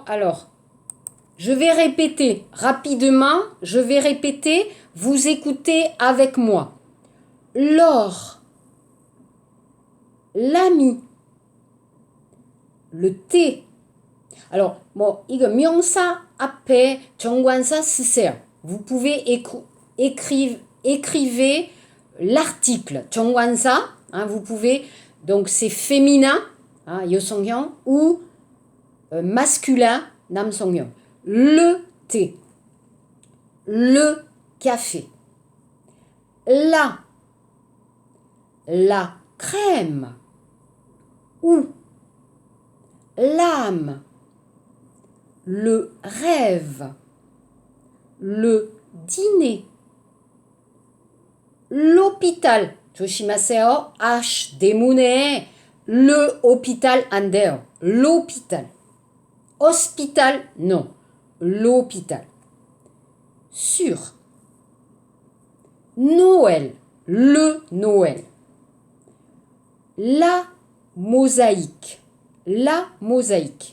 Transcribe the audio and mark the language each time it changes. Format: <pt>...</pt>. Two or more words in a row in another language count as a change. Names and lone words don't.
<fr>Alors, je vais répéter rapidement. Je vais répéter. Vous écoutez avec moi. L'or, l'ami, le thé. Alors, bon,</fr> <ko>이거 명사 앞에 정관사 쓰세요.</ko> <fr>Vous pouvez écrivez l'article 정관사. Hein, vous pouvez, donc c'est féminin, hein, 여성형, ou masculin, 남성형. Le thé, le café, la crème, ou l'âme, le rêve, le dîner, l'hôpital.</fr> <ko>조심하세요. H 대문에</ko> <fr>le hôpital</fr> <ko>안 돼요.</ko> <fr>l'hôpital. Hospital, non. L'hôpital. Sur. Noël, le Noël. La mosaïque, la mosaïque.</fr>